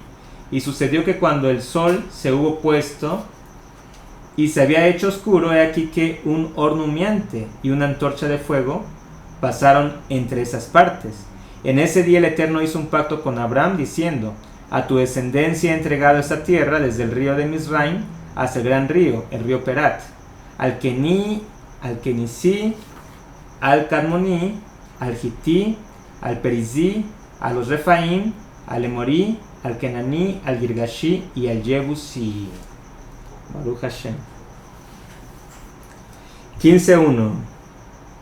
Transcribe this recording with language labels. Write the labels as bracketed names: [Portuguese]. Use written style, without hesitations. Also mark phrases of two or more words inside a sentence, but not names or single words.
[Spanish] Y sucedió que cuando el sol se hubo puesto y se había hecho oscuro, he aquí que un horno humeante y una antorcha de fuego pasaron entre esas partes. En ese día el Eterno hizo un pacto con Abraham, diciendo: a tu descendencia he entregado esta tierra desde el río de Mizraim hasta el gran río, el río Perat, al Kení, al Kenisí, al Kadmoní, al Hití, al Perizí, a los Refaim, al Emorí, al Kenaní, al Girgashi y al Jebusí. [Hebrew] ברוך השם. 15.1.